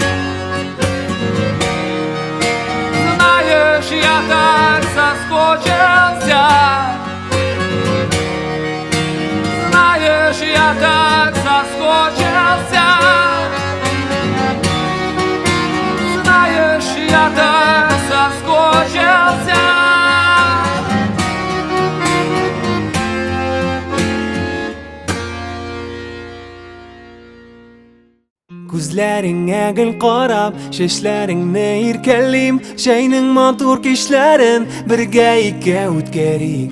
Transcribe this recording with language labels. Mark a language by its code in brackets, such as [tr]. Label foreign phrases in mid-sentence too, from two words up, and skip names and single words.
[ru] Знаешь, я так соскучился. Знаешь, я так соскучился. Знаешь, я так соскучился. [tt] Күзләреңә гел карап, чәчләреңне иркәлим, җәйнең матур кичләрен бергә икәү үткәрик.